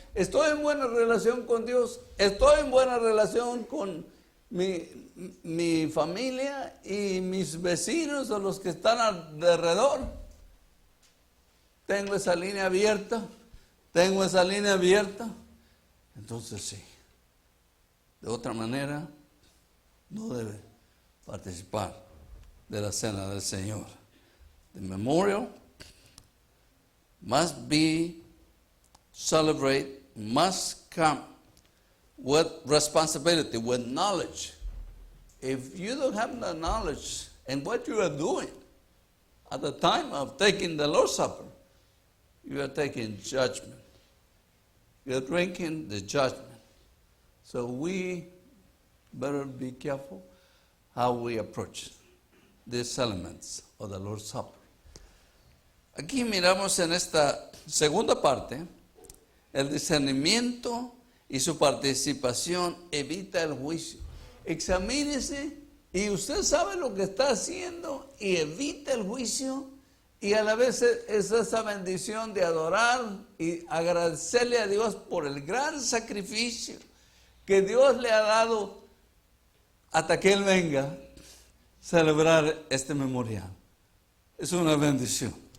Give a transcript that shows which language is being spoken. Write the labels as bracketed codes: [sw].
[es] ¿Estoy en buena relación con Dios? ¿Estoy en buena relación con mi familia y mis vecinos o los que están alrededor? ¿Tengo esa línea abierta? ¿Tengo esa línea abierta? Entonces sí. De otra manera, no debe participar de la cena del Señor. [en] The memorial must be celebrated, must come with responsibility, with knowledge. If you don't have the knowledge in what you are doing at the time of taking the Lord's Supper, you are taking judgment. You are drinking the judgment. So we better be careful how we approach these elements of the Lord's Supper. [es] Aquí miramos en esta segunda parte, el discernimiento y su participación evita el juicio. Examínese y usted sabe lo que está haciendo y evita el juicio, y a la vez es esa bendición de adorar y agradecerle a Dios por el gran sacrificio que Dios le ha dado hasta que Él venga, celebrar este memorial. Es una bendición.